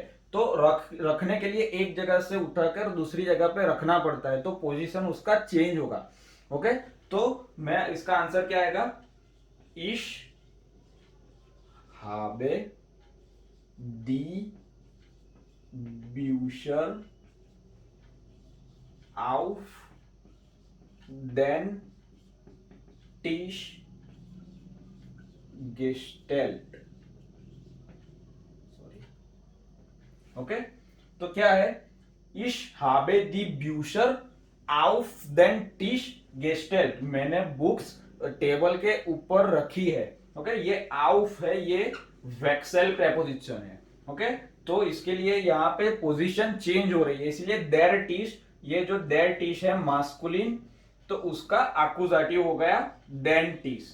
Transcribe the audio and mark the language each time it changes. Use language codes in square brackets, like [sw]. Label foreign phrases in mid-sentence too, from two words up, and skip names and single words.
[hi] तो रखने के लिए एक जगह से उठाकर दूसरी जगह पे रखना पड़ता है, तो पोजीशन उसका चेंज होगा. ओके, तो मैं इसका आंसर क्या आएगा, [de] ich habe die Bücher auf den Tisch gestellt. [hi] सॉरी. ओके, तो क्या है, [de] ich habe die Bücher auf den Tisch gestellt. [hi] मैंने बुक्स टेबल के ऊपर रखी है. ओके, ये auf है, ये वैक्सेल प्रेपोजिशन है. ओके, तो इसके लिए यहाँ पे पोजीशन चेंज हो रही है, इसलिए [de] der Tisch, [hi] ये जो [de] der Tisch [hi] है मास्कुलिन, तो उसका एक्यूजेटिव हो गया [de] den Tisch.